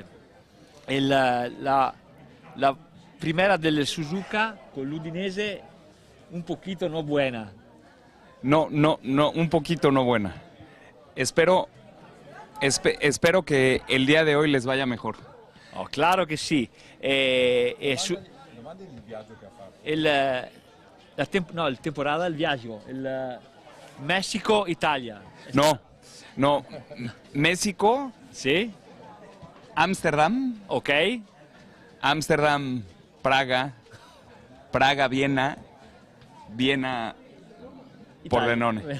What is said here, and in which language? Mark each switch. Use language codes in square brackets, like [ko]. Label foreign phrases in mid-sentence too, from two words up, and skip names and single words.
[es] La primera del Suzuka con l'Udinese un poquito no buena. No, un poquito no buena. Espero que el día de hoy les vaya mejor. Oh, claro que sí. [it] Domandi il viaggio che ha fatto. [es] La temporada, [it] il viaggio, il Messico-Italia. [es] No, México, ¿Sí? Ámsterdam, Ok. Ámsterdam, Praga, Viena, Pordenone.